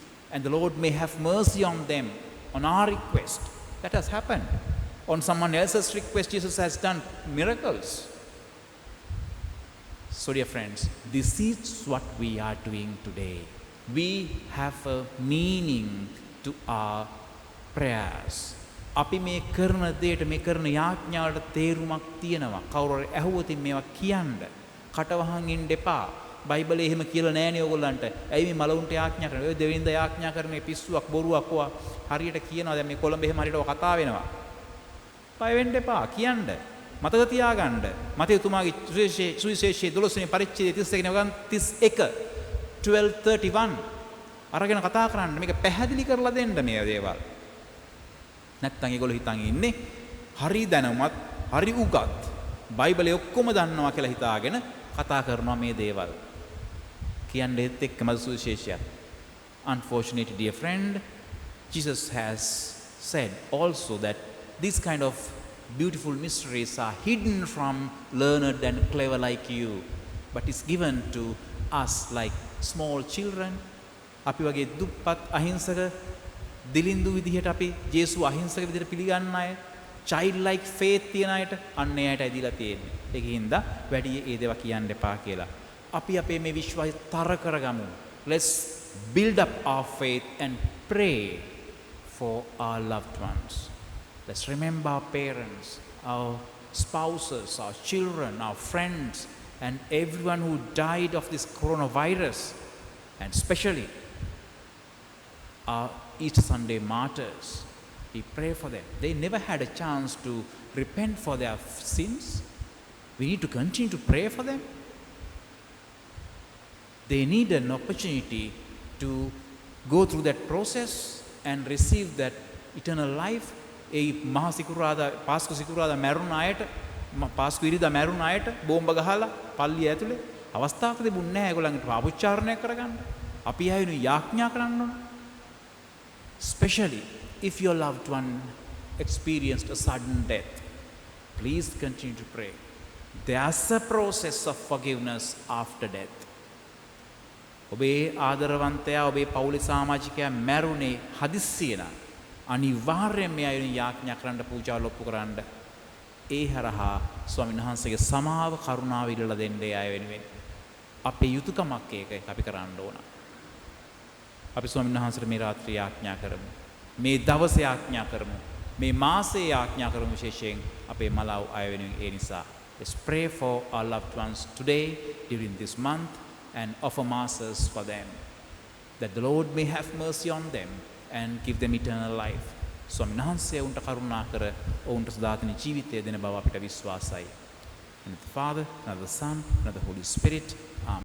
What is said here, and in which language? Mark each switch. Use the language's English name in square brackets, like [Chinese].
[English] And the Lord may have mercy on them, on our request. That has happened. On someone else's request, Jesus has done miracles. So dear friends, this is what we are doing today. We have a meaning to our prayers. [Sinhala] අපි මේ කරන දෙයට මේ කරන යාඥාවට තේරුමක් තියෙනවා. කවුරු හරි ඇහුවොත් මේවා කියන්න. කටවහන් ඉන්න එපා. බයිබලයේ එහෙම කියලා නෑනේ ඕගොල්ලන්ට. ඇයි මේ මලවුන්ට යාඥා කරන්නේ? ඔය දෙවිඳ යාඥා කරන මේ පිස්සුවක් බොරුවක් ඔවා හරියට කියනවා. දැන් මේ කොළඹ එහෙම හරියට ඔය කතා වෙනවා. බය වෙන්න එපා කියන්න. මතක තියාගන්න. මතේතුමාගේ සුවිශේෂයේ 12 වෙනි පරිච්ඡේදයේ 31 12:31 අරගෙන කතා කරන්න. මේක පැහැදිලි කරලා දෙන්න මේ දේවල්. නැත්තම් ඒගොල්ලෝ හිතන් ඉන්නේ හරි දැනුමත් හරි උගත් බයිබලයේ ඔක්කොම දන්නවා කියලා හිතාගෙන කතා කරනවා මේ දේවල්. කියන්නේත් එක්කම සුවිශේෂය. [English] Unfortunately, dear friend, Jesus has said also that this kind of beautiful mysteries are hidden from learned and clever like you, but it's given to us like small children. [Sinhala] අපි වගේ දුප්පත් අහිංසක දිලින්දු විදිහට අපි ජේසුව අහිංසක විදිහට පිළිගන්න අය, [English] child like faith [Sinhala] තියන අයට අන්න එයාටයි දීලා තියෙන්නේ. ඒකින්ද වැඩි ඒ දේවා කියන්න එපා කියලා. අපි අපේ මේ විශ්වාසය තර කරගමු. [English] Let's build up our faith and pray for our loved ones. Let's remember our parents, our spouses, our children, our friends, and everyone who died of this coronavirus, and especially our Easter Sunday martyrs. We pray for them. They never had a chance to repent for their sins. We need to continue to pray for them. They need an opportunity to go through that process and receive that eternal life. [Sinhala] ඒ මහා සිකුරාදා පාස්කු සිකුරාදා මැරුණ අයට පාස්කු ඉරිදා මැරුණ අයට බෝම්බ ගහලා පල්ලිය ඇතුලේ අවස්ථාවක් තිබුණේ නැහැ ඒගොල්ලන්ට පාපුච්චාරණය කරගන්න. අපි ආයෙනු යාඥා කරන්න ඕන. [English] Especially if your loved one experienced a sudden death, please continue to pray. There's a process of forgiveness after death. [Sinhala] ඔබේ ආදරවන්තයා ඔබේ පවුලේ සමාජිකයා මැරුණේ හදිස්සියේ නම් අනිවාර්යයෙන් මේ අයුරින් යාඥා කරන්න පූජාවල් ඔප්පු කරන්න ඒ හරහා ස්වාමීන් වහන්සේගේ සමාව කරුණාව ඉල්ලලා දෙන්න ඒ අය වෙනුවෙන් අපේ යුතුයකමක් ඒක අපි කරන්න ඕන. අපි ස්වාමීන් වහන්සේට මේ රාත්‍රියේ යාඥා කරමු. මේ දවසේ යාඥා කරමු. මේ මාසයේ යාඥා කරමු විශේෂයෙන් අපේ මලව් අය වෙනුවෙන් ඒ නිසා [English] let's pray for our loved ones today during this month and offer masses for them that the Lord may have mercy on them and give them eternal life. [Sinhala] ස්වාමීන් වහන්සේ උන්ට කරුණා කර ඔවුන්ට සදාතන ජීවිතය දෙන බව අපිට විශ්වාසයි. [English] And the Father, and the Son, and the Holy Spirit. Amen.